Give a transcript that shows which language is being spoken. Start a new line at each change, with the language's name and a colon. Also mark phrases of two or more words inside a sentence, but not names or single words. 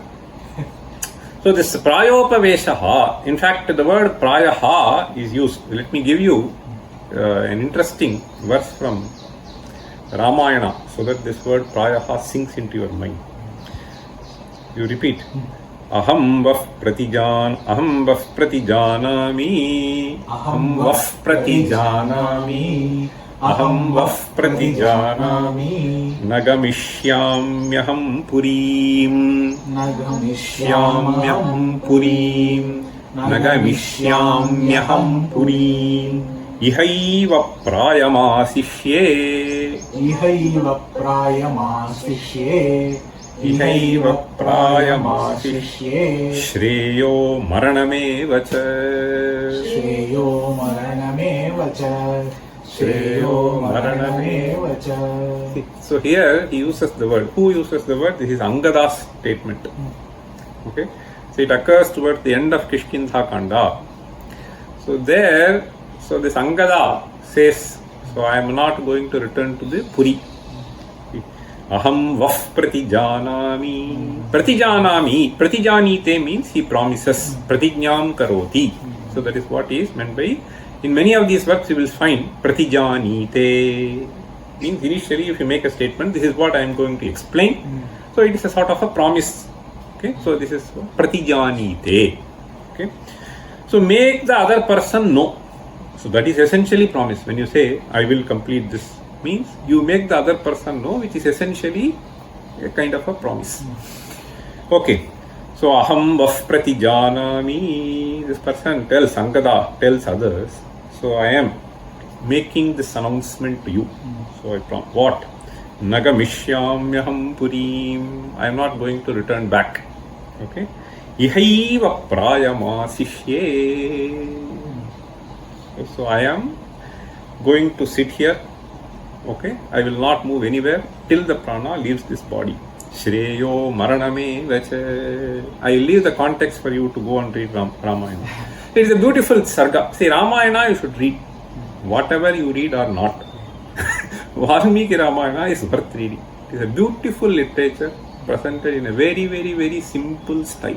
English: So this Prayopaveshaha, in fact, the word Prayaha is used. Let me give you an interesting verse from Ramayana, so that this word Prayaha sinks into your mind. You repeat.
Sanskrit: Aham vah pratijanami. Aham vah pratijanami. Aham vah pratijanami. Nagamishyamyaham purim. Nagamishyamyaham purim. Nagamishyamyaham purim. Ihaiva prayamasishye. Ihaiva prayamasishye. Ihaiva prayamasishye. Shreyo maranameva cha. Shreyo maranameva cha. Shreyo maranameva cha.
English: So here he uses the word. Who uses the word? This is Angada's statement. Okay. So it occurs towards the end of Kishkindha Kanda. So there, so this Angada says, so I am not going to return to the Puri.
Sanskrit: Aham vah pratijanami. Pratijanami. Pratijanite
English: means he promises.
Sanskrit: Pratijnam karoti.
English: So that is what is meant by, in many of these works you will find pratijanite. Means initially if you make a statement, this is what I am going to explain. So it is a sort of a promise. Okay. So this is pratijanite. Okay. So make the other person know. So that is essentially promise. When you say, I will complete this, means you make the other person know, which is essentially a kind of a promise. Okay. So
Sanskrit: aham vah pratijanami.
English: This person tells, Angada tells others, so I am making this announcement to you. So I promise. What?
Sanskrit: Nagamishyamyaham purim.
English: I am not going to return back.
Sanskrit: Okay. Ihaiva prayamasishye.
English: So I am going to sit here. Okay, I will not move anywhere till the prana leaves this body.
Sanskrit: Shreyo maraname vacha.
English: I will leave the context for you to go and read Ramayana. It is a beautiful sarga. See, Ramayana you should read. Whatever you read or not, Valmiki Ramayana is worth reading. It is a beautiful literature presented in a very, very, very simple style.